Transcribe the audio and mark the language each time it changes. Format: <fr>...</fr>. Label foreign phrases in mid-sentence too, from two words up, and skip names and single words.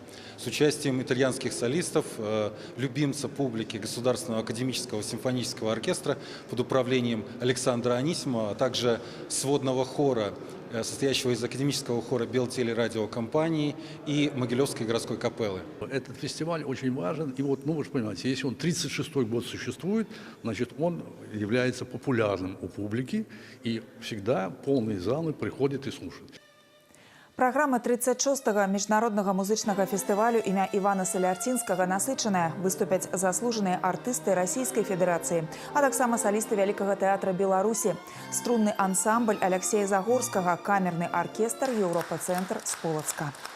<ru>С участием итальянских солистов, любимца публики Государственного академического симфонического оркестра под управлением Александра Анисимова, а также сводного хора состоящего из академического хора Белтелерадиокомпании и Могилевской городской капеллы. Этот фестиваль очень важен. И вот, вы же понимаете, если он 36-й год существует, значит, он является популярным у публики, и всегда полные залы приходят и слушают.</ru> <be>Праграма 36-го міжнароднага музычнага фестывалю імя Івана Салярцінскага насычаная. Выступяць заслужаныя артысты Расійскай Федэрацыі, а таксама салісты Вялікага тэатра Беларусі, струнны ансамбль Аляксея Загорскага, камерны аркестр Еўропа-цэнтр з Полацка.</be>